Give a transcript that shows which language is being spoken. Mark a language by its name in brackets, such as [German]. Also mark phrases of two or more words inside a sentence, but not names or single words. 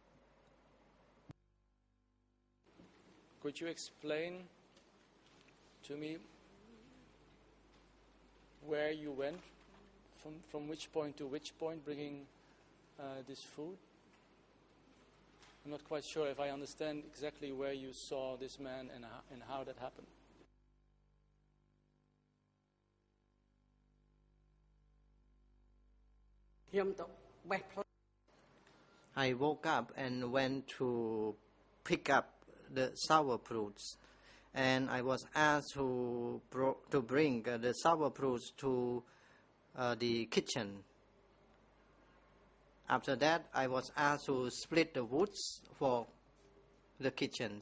[English] Could you explain to me where you went, from which point to which point, bringing this food? I'm not quite sure if I understand exactly where you saw this man and how that happened. [Khmer] ខ្ញុំទៅបេះផ្លែ [English] I woke up and went to pick up the sour fruits, and I was asked to bring the sour fruits to the kitchen. After that, I was asked to split the woods for the kitchens.